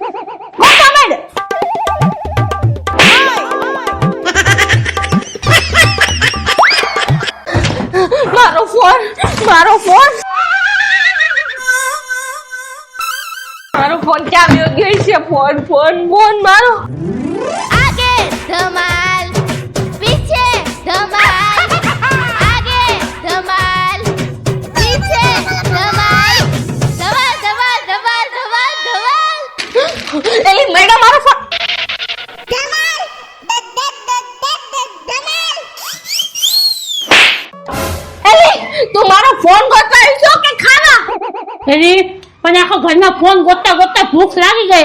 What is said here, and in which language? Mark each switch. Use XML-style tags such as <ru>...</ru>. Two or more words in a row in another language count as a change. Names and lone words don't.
<gu>મારો ફોન મારો ફોન ક્યાં વ્યો ગયો છે? ફોન મારો.</gu> <hi>आगे धमाल पीछे धमाल आगे धमाल पीछे धमाल धमाल धमाल धमाल धमाल धमाल</hi> <gu>એલી મેડમ મારો ફોન. એલી તું મારો ફોન ગોતવા આવી છો કે ખાવા? એની પણ આખો ઘરમાં ફોન ગોતતા ગોતતા ભૂખ લાગી ગઈ.</gu>